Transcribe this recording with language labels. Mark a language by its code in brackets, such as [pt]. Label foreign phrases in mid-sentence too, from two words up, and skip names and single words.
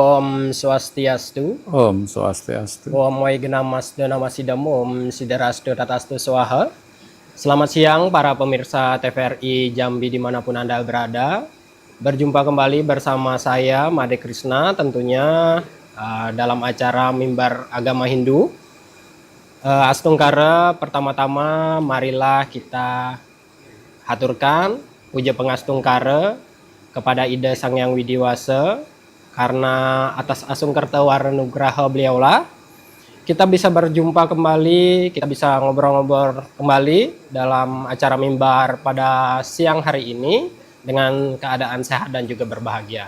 [sa] Om Swastiastu. Om Swastiastu. Om Waigenamasda Namasidam Om Sidarastu Tatastu Swaha. [id] Selamat siang para pemirsa TVRI Jambi dimanapun Anda berada. Berjumpa kembali bersama saya Made Krishna tentunya dalam acara Mimbar Agama Hindu. Astungkara, pertama-tama marilah kita haturkan puja pengastungkara kepada Ida Sang Hyang Widiwasa, karena atas asungkerta waranugraha beliaulah kita bisa berjumpa kembali, kita bisa ngobrol-ngobrol kembali dalam acara mimbar pada siang hari ini dengan keadaan sehat dan juga berbahagia.